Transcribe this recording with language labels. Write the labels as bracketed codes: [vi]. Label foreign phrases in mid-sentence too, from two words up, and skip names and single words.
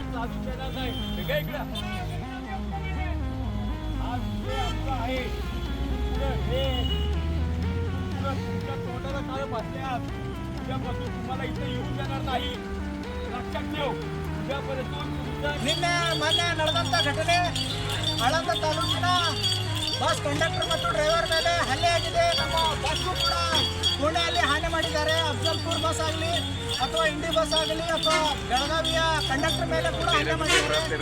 [mr] अजून देणार नाही. हे काय इकडं आज जे आमचं आहे हे तुमच्या तोंडाला काळ बसल्यास उद्यापासून तुम्हाला इथे येऊ देणार नाही. लक्षात ठेव, उद्यापासून तुमचा [kn] ನಿನ್ನೆ ಮೊನ್ನೆ ನಡೆದಂಥ ಘಟನೆ ಆಳಂದ ತಾಲೂಕಿನ ಬಸ್ ಕಂಡಕ್ಟರ್ ಮತ್ತು ಡ್ರೈವರ್ ಮೇಲೆ ಹಲ್ಲೆ ಆಗಿದೆ. ನಮ್ಮ ಬಸ್ಸು ಕೂಡ ಪುಣೆಯಲ್ಲಿ ಹಾನಿ ಮಾಡಿದ್ದಾರೆ. ಅಫ್ಜಲ್ಪುರ್ ಬಸ್ ಆಗಲಿ ಅಥವಾ ಇಂಡಿ ಬಸ್ ಆಗಲಿ ಅಥವಾ ಬೆಳಗಾವಿಯ ಕಂಡಕ್ಟರ್ ಮೇಲೆ ಕೂಡ ಹಲ್ಲೆ ಮಾಡಿದ್ದಾರೆ.